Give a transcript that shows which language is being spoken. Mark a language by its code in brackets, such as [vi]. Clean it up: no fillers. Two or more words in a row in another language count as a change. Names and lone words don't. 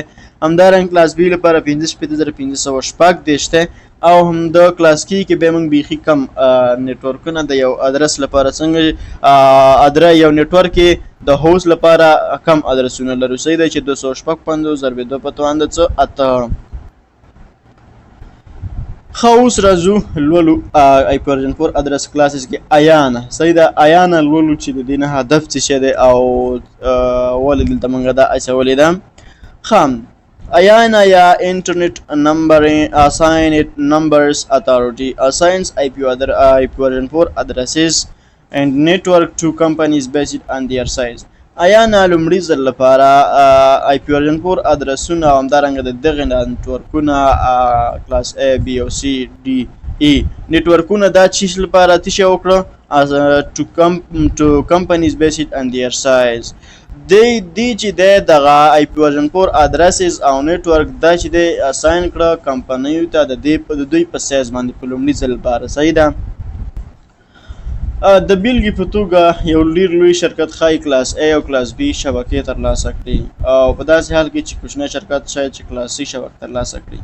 [ps] همدارنګه کلاس B لپاره 55,540 دی او هم د کلاس کې به موږ بیخي کم نیټورکونه د یو ادرس لپاره څنګه یو نیټورک کې د هوست لپاره کم ادرسونه لرو صحیح دی چې 255 ضربې 2 په توند 8. ښه اوس راځو لولو [en] IP version 4 address classes [ps] کې ایانا صحیح ده. ایانا لولو چې د دې نه هدف څه شی دی او ولې دلته موږ دا اچولې ده. [en] ښه Ayana ya Internet Assigned Numbers Authority assigns IP version 4 addresses and network to companies based on their size. [ps] Ayana لومړي ځل لپاره [en] IP version 4 [ps] ادرسونه او همدارنګه د دغه نیټورکونه کلاس A B او C D E نیټورکونه دا چیز لپاره تشه وکړه [en] to companies based on their size. [ps] دی چې دغه [en] IP version 4 addresses [ps] او نیټورک دا چې دی اساین کړه کمپنیو ته د دوی په سایز باندې په لومړي ځل لپاره صحیح ده. د بیلګې په توګه یو ډېر لوی شرکت ښایي کلاس A او کلاس B شبکې ترلاسه کړي او په داسې حال کې چې کوچنی شرکت شاید چې کلاس C شبکه ترلاسه کړي.